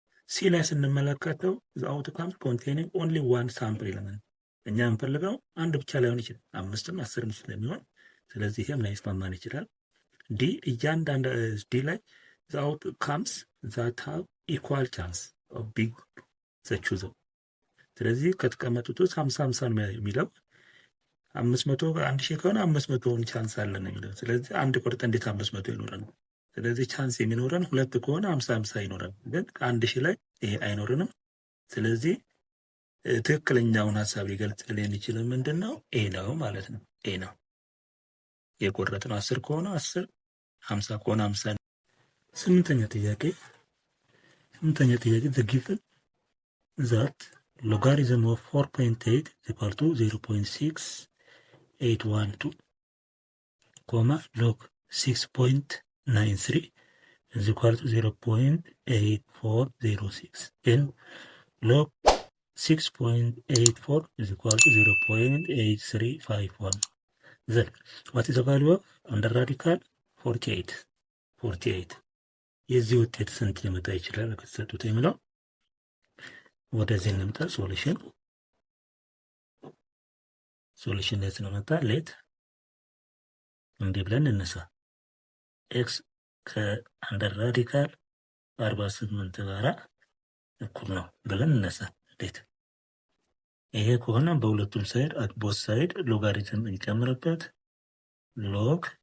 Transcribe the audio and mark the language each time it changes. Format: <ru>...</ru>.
<am>ሲ ላይ ስንመለከተው</am> <en>the outcome containing only one sample element</en> <am>እኛ እንፈልገው አንድ ብቻ ላይሆን ይችላል፣ 5ም 10ም ስለሚሆን ስለዚህ ይሄም ላይስማማን ይችላል። ዲ እያንዳንድ ዲ ላይ</am> <en>the outcomes that have equal chance of being the chosen</en> <am>ስለዚህ ከተቀመጡት ውስጥ 50-50 ነው የሚለው 500 1000 ከሆነ 500ውን ቻንስ አለን ነው የሚለው። ስለዚህ አንድ ቁርጥ እንዴት 500 ይኖረን? ስለዚህ ቻንስ የሚኖረን 2 ከሆነ 50-50 ይኖረን፣ ግን ከ1000 ላይ ይሄ አይኖርንም። ስለዚህ ትክክለኛውን ሀሳብ ሊገልጽልን የሚችለው ምንድነው? ኤ ነው ማለት ነው። ኤ ነው የቆረጥነው 10 ከሆነ 10፣ 50 ከሆነ 50። ስምንተኛ ጥያቄ</am> <en>the given that logarithm of 4.8 is equal to 0.6812 log 6.93 is equal to 0.8406 and log 6.84 is equal to 0.8351. Then what is the value of under radical 48?</en> <am>የዚህ ውጤት ስንት ሊመጣ ይችላል ከተሰጡት የሚለው ወደዚህ እንምጣ። ሶሉሽን ላይ ስለመጣ ሌት እንዲህ ብለን እንነሳ። ኤክስ ከአንደር ራዲካል 48 ጋራ እኩል ነው ብለን እንነሳ። ሌት ይሄ ከሆነ በሁለቱም ሳይድ ቦት ሳይድ ሎጋሪትም ይጨምርበት ሎግ</am>